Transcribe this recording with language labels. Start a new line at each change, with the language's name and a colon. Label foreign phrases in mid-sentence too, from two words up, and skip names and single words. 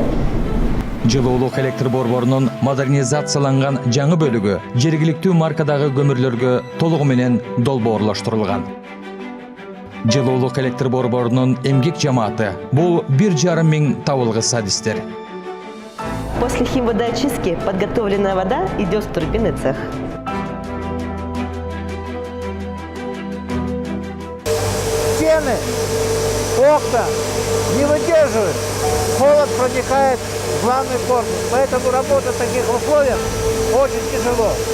Kyrgyz: Жылуулук электр борборунун модернизацияланган жаңы бөлүгү жергиликтүү маркадагы көмүрлөргө толугу менен долбоорлоштурулган. Жылуулук электр борборунун эмгек жамааты бул 1,5 миң табылгыс адистер.
Russian: После химводоочистки подготовленная вода идет в турбинный цех. Стены, окна не выдерживают. Холод проникает в главный корпус. Поэтому работать в таких условиях очень тяжело.